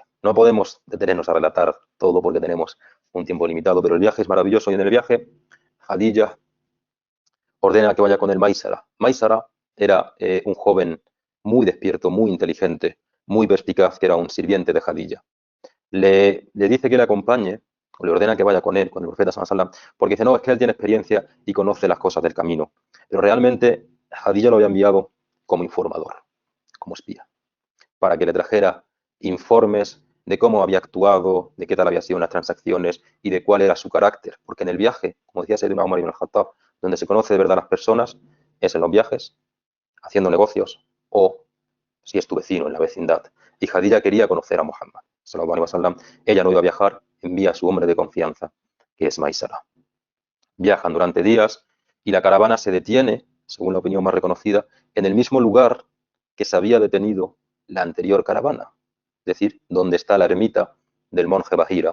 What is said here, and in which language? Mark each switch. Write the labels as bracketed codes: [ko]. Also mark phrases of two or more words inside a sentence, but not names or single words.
[es] No podemos detenernos a relatar todo porque tenemos un tiempo limitado, pero el viaje es maravilloso y en el viaje Khadija ordena que vaya con el Maisara. Maisara era un joven muy despierto, muy inteligente, muy perspicaz, que era un sirviente de Khadija. Le dice que le acompañe, o le ordena que vaya con él, con el profeta [ar] صلى الله عليه وسلم, [es] porque dice, no, es que él tiene experiencia y conoce las cosas del camino. Pero realmente Khadija lo había enviado como informador, como espía, para que le trajera informes de cómo había actuado, de qué tal habían sido las transacciones y de cuál era su carácter. Porque en el viaje, como decía Sayyidina Umar ibn al-Khattab, donde se conoce de verdad a las personas, es en los viajes, haciendo negocios o si es tu vecino en la vecindad. Y Khadija quería conocer a Muhammad [ar] صلى الله عليه وسلم. [es] Ella no iba a viajar, envía a su hombre de confianza, que es Maisara. Viajan durante días y la caravana se detiene, según la opinión más reconocida, en el mismo lugar que se había detenido la anterior caravana, es decir, donde está la ermita del monje Bahira.